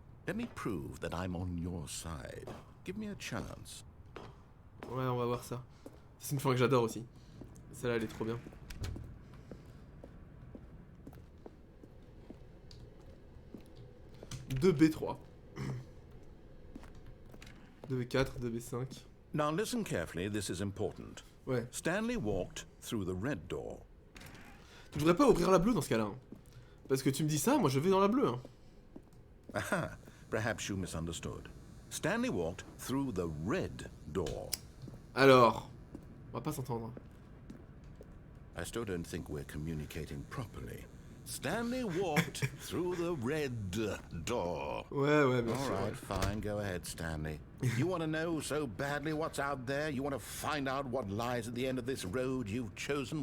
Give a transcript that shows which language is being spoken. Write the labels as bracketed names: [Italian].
[English] Let me prove that I'm on your side. Give me a chance. [French] Ouais, on va voir ça. C'est une fin que j'adore aussi. Celle-là, elle est trop bien. « 2B3. 2B4, 2B5. [English] Now listen carefully, this is important. [French] Ouais. [English] Stanley walked through the red door. [French] Tu devrais pas ouvrir la bleue dans ce cas-là. Hein. Parce que tu me dis ça, moi je vais dans la bleue. Hein. [English] Aha, perhaps you misunderstood. Stanley walked through the red door. [French] Alors, on va pas s'entendre. [English] I still don't think we're communicating properly. Stanley walked through the red door. [French] Ouais, bien [English] All [French] sûr. [English] right, fine. Go ahead, Stanley. You want to know so badly what's out there? You want to find out what lies at the end of this road you've chosen?